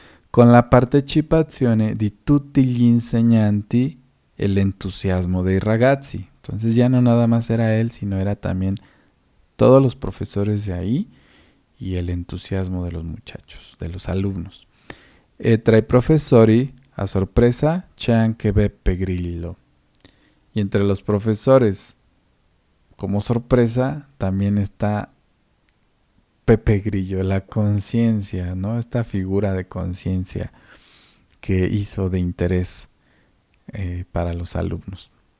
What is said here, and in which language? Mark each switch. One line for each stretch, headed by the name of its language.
Italian: Con la partecipazione di tutti gli insegnanti e l'entusiasmo dei ragazzi.
Spanish: Entonces ya no nada más era él, sino era también todos los profesores de ahí y el entusiasmo de los muchachos, de los alumnos.
Italian: Tra i professori, a sorpresa, c'è anche Beppe Grillo.
Spanish: Y entre los profesores, como sorpresa, también está Pepe Grillo, la conciencia, ¿no? Esta figura de conciencia que hizo de interés para los alumnos.